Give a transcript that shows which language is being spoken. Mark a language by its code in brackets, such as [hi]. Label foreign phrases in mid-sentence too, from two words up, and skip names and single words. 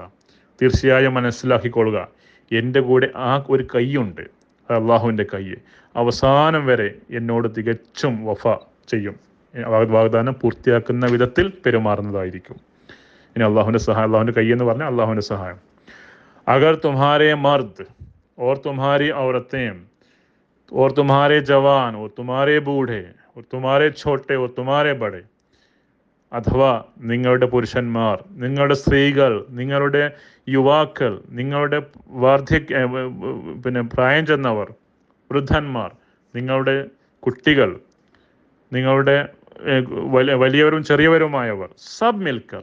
[ml] തീർച്ചയായും മനസ്സിലാക്കിക്കൊള്ളുക, എൻ്റെ കൂടെ ആ ഒരു കൈയുണ്ട്, അള്ളാഹുവിൻ്റെ കൈ, അവസാനം വരെ എന്നോട് തികച്ചും വഫ ചെയ്യും, വാഗ്ദാനം പൂർത്തിയാക്കുന്ന വിധത്തിൽ പെരുമാറുന്നതായിരിക്കും. ഇനി അള്ളാഹുവിൻ്റെ സഹായം, അള്ളാഹുവിൻ്റെ കൈ എന്ന് പറഞ്ഞാൽ അള്ളാഹുവിൻ്റെ സഹായം. [hi] अगर तुम्हारे मर्द और तुम्हारी औरतें और तुम्हारे जवान और तुम्हारे बूढ़े और तुम्हारे छोटे और तुम्हारे बड़े, [ml] അഥവാ നിങ്ങളുടെ പുരുഷന്മാർ, നിങ്ങളുടെ സ്ത്രീകൾ, നിങ്ങളുടെ യുവാക്കൾ, നിങ്ങളുടെ പ്രായം ചെന്നവർ, വൃദ്ധന്മാർ, നിങ്ങളുടെ കുട്ടികൾ, നിങ്ങളുടെ വലിയവരും ചെറിയവരുമായവർ, [hi] सब मिलकर,